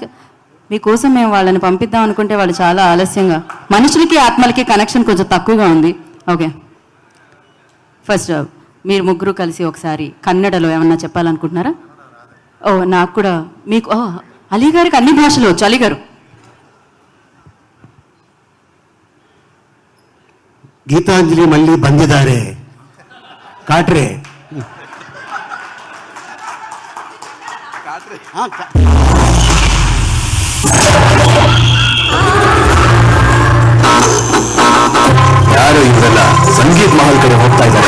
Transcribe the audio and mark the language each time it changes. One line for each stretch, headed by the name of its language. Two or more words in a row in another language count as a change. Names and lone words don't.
Telugu: మీకోసం మేము వాళ్ళని పంపిద్దాం అనుకుంటే వాళ్ళు చాలా ఆలస్యంగా, మనుషులకి ఆత్మలకి కనెక్షన్ కొంచెం తక్కువగా ఉంది. ఓకే, ఫస్ట్ మీరు ముగ్గురు కలిసి ఒకసారి కన్నడలో ఏమన్నా చెప్పాలనుకుంటున్నారా? ఓ నాకు కూడా, మీకు అలీ గారికి అన్ని భాషలు వచ్చు. అలీ గారు.
Kannada: ಗೀತಾಂಜಲಿ ಮಲ್ಲಿ ಬಂದಿದ್ದಾರೆ. కాట్రే ಯಾರು ಇವರೆಲ್ಲ ಸಂಗೀತ್ ಮಹಲ್ ಕಡೆ ಹೋಗ್ತಾ ಇದ್ದಾರೆ.